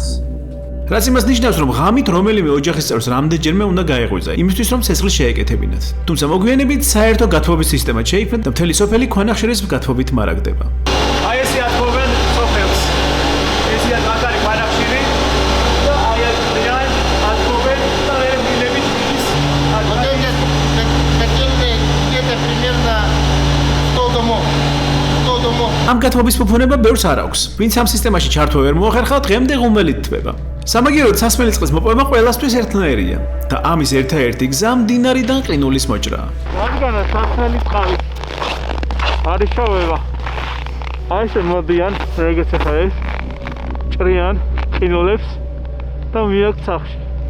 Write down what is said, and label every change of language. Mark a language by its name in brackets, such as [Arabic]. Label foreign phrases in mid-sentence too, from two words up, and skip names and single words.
[Georgian] რაც იმას ნიშნავს, რომ ღამით რომელიმე ოჯახის წევრს რამდენჯერმე უნდა გაეღვიძა, იმისთვის რომ ცეცხლი შეეკეთებინათ. თუმცა მოგვიანებით საერთო გათბობის სისტემა შეიქმნა და მთელი სოფელი ქვანახშირის გათბობით მარაგდება. აი ესე ათბობენ სოფელს. ესია მაგარი ქვანახშირი და აი ეს ათბობენ და ვერ მილებით ის. [Russian] Вот эти котельные где-то примерно 100 домов. 100 домов. [Georgian] ამ გათბობის ფუფუნება ბევრს არ აქვს. ვინც ამ სისტემაში ჩართვა ვერ მოახერხა, დღემდე ღუმელით თბება. სამაგიეროდ სასმელი წყლის მოპოვება ყველასთვის ერთნაირია და ამის ერთადერთი გზა მდინარიდან ყინულის მოჭრაა. რადგანაც სასმელი წყალი არის შოვება. აი ესე მოდიან, როგორც ახლა ეს ჭრიან ყინულებს და მიაქვს სახლში.